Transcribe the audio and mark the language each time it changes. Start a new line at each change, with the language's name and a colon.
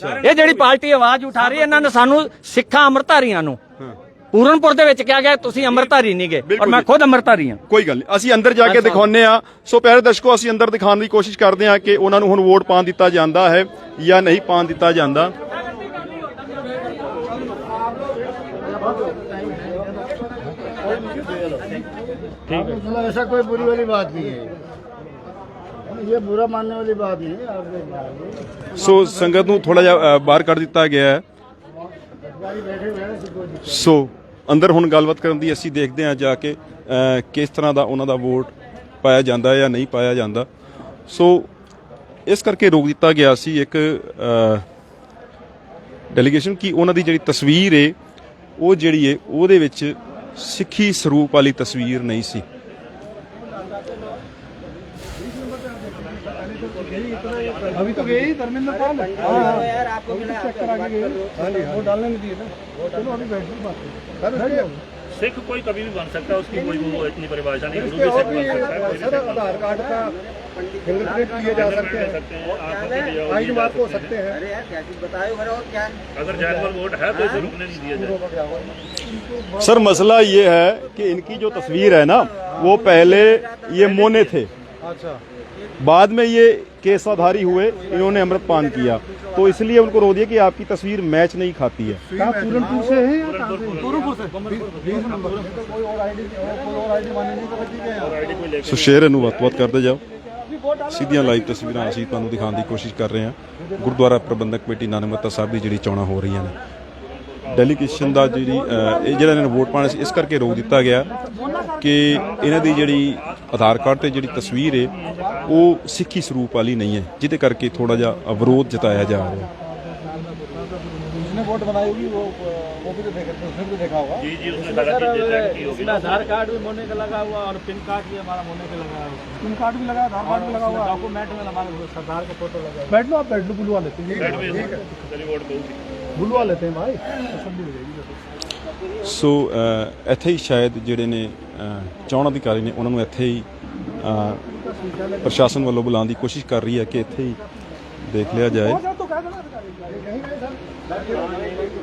Punjabi: ਇਹ ਜਿਹੜੀ ਪਾਰਟੀ ਆਵਾਜ਼ ਉਠਾ ਰਹੀ, ਇਹਨਾਂ ਨੇ ਸਾਨੂੰ ਸਿੱਖਾਂ ਅਮਰਧਾਰੀਆਂ ਨੂੰ ਪੂਰਨਪੁਰ ਦੇ ਵਿੱਚ ਕਿਹਾ ਗਿਆ ਤੁਸੀਂ ਅਮਰਧਾਰੀ ਨਹੀਂ ਗਏ, ਔਰ ਮੈਂ ਖੁਦ ਅਮਰਧਾਰੀ ਹਾਂ। ਕੋਈ ਗੱਲ ਨਹੀਂ, ਅਸੀਂ ਅੰਦਰ ਜਾ ਕੇ ਦਿਖਾਉਂਦੇ ਆ। ਸੋ ਪਿਆਰੇ ਦਰਸ਼ਕੋ, ਅਸੀਂ ਅੰਦਰ ਦਿਖਾਉਣ ਦੀ ਕੋਸ਼ਿਸ਼ ਕਰਦੇ ਹਾਂ ਕਿ ਉਹਨਾਂ ਨੂੰ ਹੁਣ ਵੋਟ ਪਾਉਣ ਦਿੱਤਾ ਜਾਂਦਾ ਹੈ ਜਾਂ ਨਹੀਂ ਪਾਉਣ ਦਿੱਤਾ ਜਾਂਦਾ।
Hindi: मतलब ऐसा कोई बुरी वाली बात नहीं है, ये बुरा मानने वाली बात नहीं है।
Punjabi: ਸੋ ਸੰਗਤ ਨੂੰ ਥੋੜਾ ਜਿਹਾ ਬਾਹਰ ਕੱਢ ਦਿੱਤਾ ਗਿਆ ਹੈ। ਸੋ ਅੰਦਰ ਹੁਣ ਗੱਲਬਾਤ ਕਰਨ ਦੀ ਅਸੀਂ ਦੇਖਦੇ ਹਾਂ ਜਾ ਕੇ ਕਿਸ ਤਰ੍ਹਾਂ ਦਾ ਉਹਨਾਂ ਦਾ ਵੋਟ ਪਾਇਆ ਜਾਂਦਾ ਜਾਂ ਨਹੀਂ ਪਾਇਆ ਜਾਂਦਾ। ਸੋ ਇਸ ਕਰਕੇ ਰੋਕ ਦਿੱਤਾ ਗਿਆ ਸੀ ਇੱਕ ਡੈਲੀਗੇਸ਼ਨ ਕਿ ਉਹਨਾਂ ਦੀ ਜਿਹੜੀ ਤਸਵੀਰ ਹੈ ਉਹ ਜਿਹੜੀ ਹੈ ਉਹਦੇ ਵਿੱਚ ਸਿੱਖੀ ਸਰੂਪ ਵਾਲੀ ਤਸਵੀਰ ਨਹੀਂ ਸੀ।
Hindi: अभी तो गए ही धर्मेंद्र पाल यार, आपको चेक करा के गए, वो डालने नहीं दिए ना। चलो अभी बैठ बात। सिख कोई कभी भी बन सकता है, उसकी कोई वो इतनी परिभाषा नहीं। गुरु भी सिख बन सकता है, आधार कार्ड का फिंगरप्रिंट लिए जा सकते हैं, आईडी मार्क हो सकते हैं। अरे यार क्या चीज बताओ मेरा, और क्या अगर जैनुअन वोट है तो इसे रुकने नहीं दिया जाए। सर मसला ये है कि इनकी जो तस्वीर है ना, वो पहले ये मोने थे, अच्छा बाद में ये केसाधारी हुए, इन्होंने अमृतपान किया, तो इसलिए उनको रोक दिया कि आपकी तस्वीर मैच नहीं खाती है। पूरनपुर से है या कहां से? पूरनपुर से। 20 नंबर कोई और आईडी माने नहीं तो ठीक है।
Punjabi: ਸੋ ਸ਼ੇਅਰ ਨੂੰ ਵੱਧ ਕਰਦੇ ਜਾਓ। ਸਿੱਧੀਆਂ ਲਾਈਵ ਤਸਵੀਰਾਂ ਅਸੀਂ ਤੁਹਾਨੂੰ ਦਿਖਾਉਣ ਦੀ ਕੋਸ਼ਿਸ਼ ਕਰ ਰਹੇ ਹਾਂ। ਗੁਰਦੁਆਰਾ ਪ੍ਰਬੰਧਕ ਕਮੇਟੀ ਨਾਨਕ ਮੱਤਾ ਸਾਹਿਬ ਦੀ ਜਿਹੜੀ ਚੋਣਾਂ ਹੋ ਰਹੀਆਂ ਨੇ, ਡੈਲੀਗੇਸ਼ਨ ਦਾ ਜਿਹੜੀ ਇਹ ਜਿਹੜਾ ਇਹਨਾਂ ਨੂੰ ਵੋਟ ਪਾਉਣਾ ਸੀ ਇਸ ਕਰਕੇ ਰੋਕ ਦਿੱਤਾ ਗਿਆ ਕਿ ਇਹਨਾਂ ਦੀ ਜਿਹੜੀ ਆਧਾਰ ਕਾਰਡ ਤੇ ਜਿਹੜੀ ਤਸਵੀਰ ਹੈ ਉਹ ਸਿੱਖੀ ਸਰੂਪ ਵਾਲੀ ਨਹੀਂ ਹੈ, ਜਿਹਦੇ ਕਰਕੇ ਥੋੜਾ ਜਿਹਾ ਵਿਰੋਧ ਜਤਾਇਆ ਜਾ ਰਿਹਾ।
Hindi: जिसने वोट बनाई होगी वो भी तो देखा, उसने भी देखा होगा। जी उसने सारा चीज चेक की होगी। आधार कार्ड भी मोने का लगा हुआ और पिन कार्ड भी हमारा मोने का लगा हुआ, पिन कार्ड भी लगा, आधार कार्ड भी लगा हुआ, डॉक्यूमेंट में हमारे सरदार का फोटो लगा। बैठ लो, आप बैठ लो, बुलवा लेते हैं, चलिए वोट दो। बुलवा लेते हैं भाई, तसल्ली हो जाएगी।
Punjabi: ਸੋ ਇੱਥੇ ਹੀ ਸ਼ਾਇਦ ਜਿਹੜੇ ਨੇ ਚੋਣ ਅਧਿਕਾਰੀ ਨੇ ਉਹਨਾਂ ਨੂੰ ਇੱਥੇ ਹੀ ਪ੍ਰਸ਼ਾਸਨ ਵੱਲੋਂ ਬੁਲਾਉਣ ਦੀ ਕੋਸ਼ਿਸ਼ ਕਰ ਰਹੀ ਹੈ ਕਿ ਇੱਥੇ ਹੀ ਦੇਖ ਲਿਆ ਜਾਏ।
Hindi: तो कह देना यहीं गए सर।